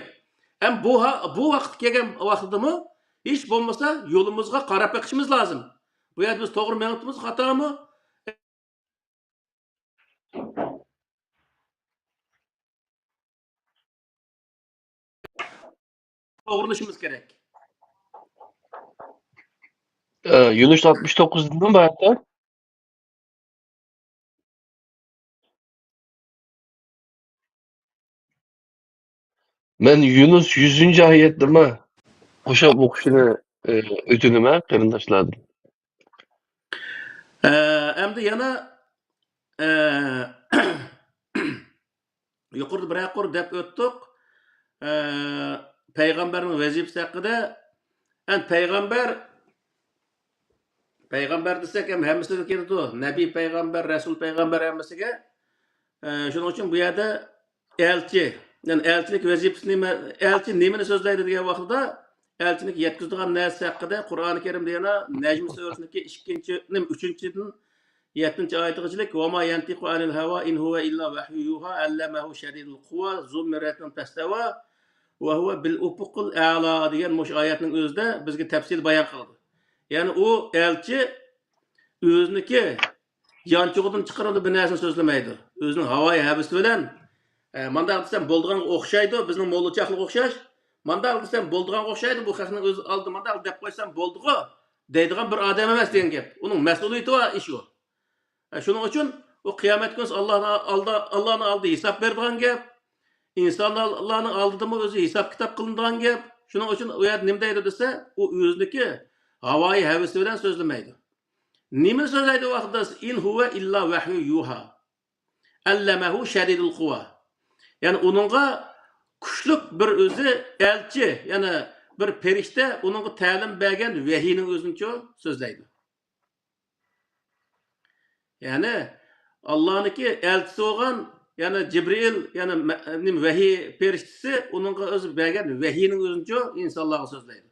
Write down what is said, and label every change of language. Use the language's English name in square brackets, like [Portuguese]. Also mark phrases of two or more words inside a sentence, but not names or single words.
[Uzbek] Ham bu vaqt kelgan vaqtidami hech bo'lmasa yo'limizga qarab boqishimiz lozim. Bu yerda biz to'g'ri ma'notimiz xatomi? To'g'rilashimiz kerak. [Turkish] Yunus 69 dedin mi hatta? Ben Yunus 100. ayette mi? [Uzbek] Qo'shib o'qishini o'tinaman qarindoshlardan. Endi yana yuqorida bir deb o'tdik. Payg'ambarning vazifasi haqida. Payg'ambar desak ham hammasiga keladi. Nabiy payg'ambar, rasul payg'ambar hammasiga. Shuning uchun bu yerda elchi, ya'ni elchilik vazifasi elchi nimani so'zlaydi degan vaqtda elchilik yetkazadigan narsa haqida Qur'oni Karimda yana Najm surasining 3-dan 7-oyatigacha [Arabic] وما ينطق عن الهوى إن هو إلا وحي يوحى علمه شديد القوى ذو مرة فاستوى وهو بالأفق الأعلى [Uzbek] degan mush oyatning o'zida bizga tafsil bayon qildi. Ya'ni u elchi o'ziniki yanchug'idan chiqaradi bir narsani so'zlamaydi. O'zining havoyi habisi bilan mandaq desam bo'ldigan o'xshaydi, bizning mo'lchaqlik o'xshash. Mandaq desam bo'ldigan o'xshaydi, bu xalqning o'zi oldi mandaq deb qo'ysam bo'ldi-ku deydigan bir odam emas degan gap. Uning mas'uliyati va ishi u. Shuning uchun u qiyomat kuni Allohning oldida hisob beradigan gap. İnsanlarning oldida o'zi hisob kitob qilinadigan gap. Shuning uchun u yer nima deydi desa, u o'ziniki havoyi havasi bilan so'zlamaydi. Nima so'zlaydi vaqtida [Arabic] إن هو إلا وحي يوحى. علمه شديد القوى. [Uzbek] Ya'ni uningga kuchlik bir o'zi elchi, ya'ni bir ferishta uningga ta'lim bergan vahiyning o'zincha so'zlaydi. Ya'ni Allohniki elchisi bo'lgan, ya'ni Jibril, ya'ni vahiy ferishtasi uningga o'zi bergan vahiyning o'zincha insonlarga so'zlaydi.